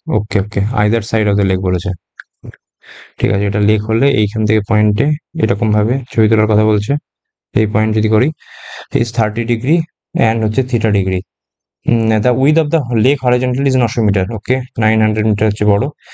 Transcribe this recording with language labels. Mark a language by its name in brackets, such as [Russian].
[English] Okay, okay, either side of the lake [Bangla] বলেছে, ঠিক আছে। এটা লেক হলে এইখান থেকে পয়েন্টে এরকম ভাবে ছবি তোলার কথা বলছে। এই পয়েন্ট যদি করি [English] is 30 degree [Bangla] and হচ্ছে theta degree. [English] The width of the lake horizontally is 900 metre, [Bangla] okay 900 metre হচ্ছে বড়।